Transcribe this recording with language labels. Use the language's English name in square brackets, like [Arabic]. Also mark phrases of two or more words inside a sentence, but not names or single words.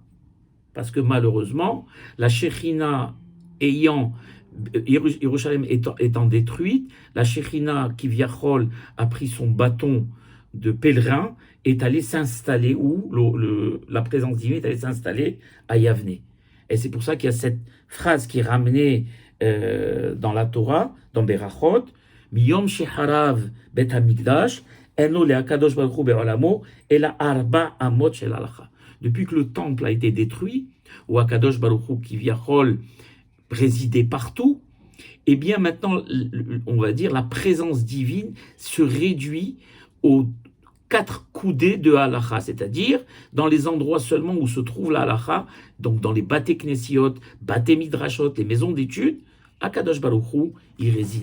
[French] Parce que malheureusement, la Shekhinah ayant Yerushalem étant détruite, la Shekhinah Kivyachol a pris son bâton de pèlerin, est allée s'installer, où la présence divine est allée s'installer à Yavne. Et c'est pour ça qu'il y a cette phrase qui est ramenée dans la Torah, dans Berachot, [Hebrew] מיום שחרב בית המקדש אינו להקדוש ברוך הוא בעולמו אלא ארבע אמות של הלכה. [French] Depuis que le temple a été détruit, où [Hebrew] הקדוש ברוך הוא כביכול [French] résidait partout, et bien maintenant, on va dire, la présence divine se réduit aux 4 coudées de halacha, c'est-à-dire dans les endroits seulement où se trouve la halacha, donc dans les [Hebrew] בתי כנסיות, בתי מדרשות, [French] les maisons d'études, [Hebrew] הקדוש ברוך הוא, [French] il réside.